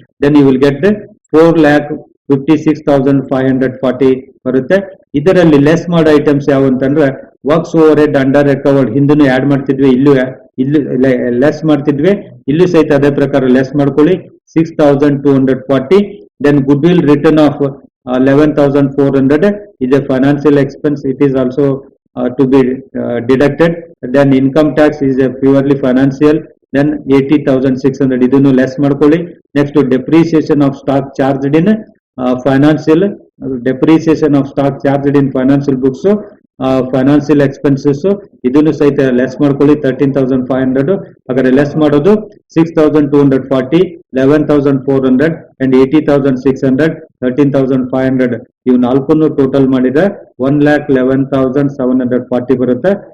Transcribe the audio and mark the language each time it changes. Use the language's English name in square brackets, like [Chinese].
[English] then you will get 4,56,540 [Kannada] ಬರುತ್ತೆ. ಇದರಲ್ಲಿ less ಮಾಡೋ ಐಟಮ್ಸ್ ಯಾವ ಅಂತಂದ್ರೆ works over head under recovered Hindu add ಮಾಡ್ತಿದ್ವಿ, ಇಲ್ಲಿ ಲೆಸ್ ಮಾಡ್ತಿದ್ವಿ, ಇಲ್ಲೂ ಸಹಿತ ಅದೇ ಪ್ರಕಾರ ಲೆಸ್ ಮಾಡ್ಕೊಳ್ಳಿ 6,240. [English] Then goodwill return of 11,400 is a financial expense, it is also to be deducted. Then income tax is a purely financial, then 80,600 [Kannada] ಇದನ್ನು less ಮಾಡ್ಕೊಳ್ಳಿ. [English] Next, depreciation of stock charged in financial depreciation of stock charged in financial books. [Kannada] Financial expenses ಇದನ್ನು ಸಹಿತ less ಮಾಡ್ಕೊಳ್ಳಿ 13,500. ಹಾಗಾದ್ರೆ less ಮಾಡೋದು 6,240, 11,400 and 80,600, 13,500 ಇವು ನಾಲ್ಕನ್ನು total ಮಾಡಿದ್ರೆ 1,11,740 ಬರುತ್ತೆ.